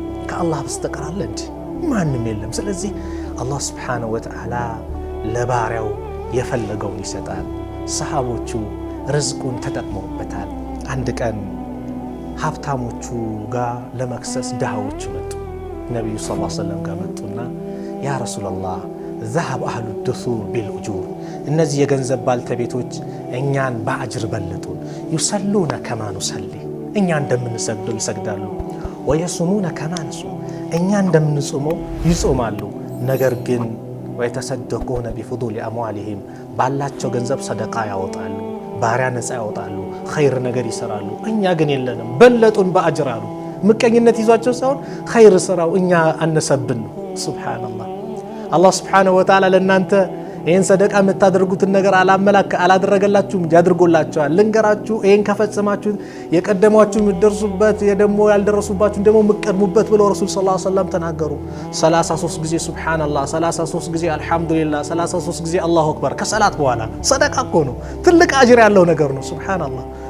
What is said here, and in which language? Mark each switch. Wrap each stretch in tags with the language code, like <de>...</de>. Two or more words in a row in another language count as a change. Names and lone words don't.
<am>ከአላህ በስተቀር አለ እንጂ ማንም የለም። ስለዚህ አላህ</am> <ar>سبحانه وتعالى</ar> <am>ለባሪያው የፈለገውን ይሰጣል። ሰሃቦቹ ርዝቁን ተጠቅመውበታል። አንድ ቀን ሀብታሞቹ ጋር ለመክሰስ ድሃዎቹ መጡ። ነብዩ</am> <ar>صلى الله عليه وسلم</ar> <am>ጋር መጡና</am> <ar>يا رسول الله ذهب أهل الدثور بالأجور</ar> <am>እነዚህ የገንዘብ ባልተቤቶች እኛን በአጅር በለጡን።</am> <ar>يصلون كما نصلي</ar> <am>እኛ እንደምንሰግደው ይሰግዳሉ።</am> <ar>ويصومون كما نصوم</ar> <am>እኛ እንደምንጾመው ይጾማሉ። ነገር ግን</am> <ar>ويتصدقون بفضول أموالهم</ar> <am>ባላቸው ገንዘብ ሰደቃ ያወጣሉ፣ ባሪያ ነፃ ያወጣሉ፣ ኸይር ነገር ይሰራሉ። እኛ ግን የለንም፣ በለጡን በአጅር አሉ። ምቀኝነት ይዟቸው ሳይሆን ኸይር ስራው እኛ አነሰብን ነው። ሱብሃንአላህ። አላህ</am> <ar>سبحانه وتعالى</ar> <am>ለእናንተ ይህን ሰደቃ የምታደርጉትን ነገር አላደረገላችሁም እንጂ አድርጎላችኋል። ልንገራችሁ፣ ይህን ከፈጸማችሁ የቀደሟችሁ የምትደርሱበት፣ ደግሞ ያልደረሱባችሁ ደግሞ የምትቀድሙበት ብለው ረሱል</am> <ar>صلى الله عليه وسلم</ar> <am>ተናገሩ። 33 ጊዜ ሱብሃንአላህ፣ 33 ጊዜ አልሐምዱሊላህ፣ 33 ጊዜ አላሁ አክበር ከሰላት በኋላ ሰደቃ እኮ ነው። ትልቅ አጅር ያለው ነገር ነው። ሱብሃንአላህ።</am>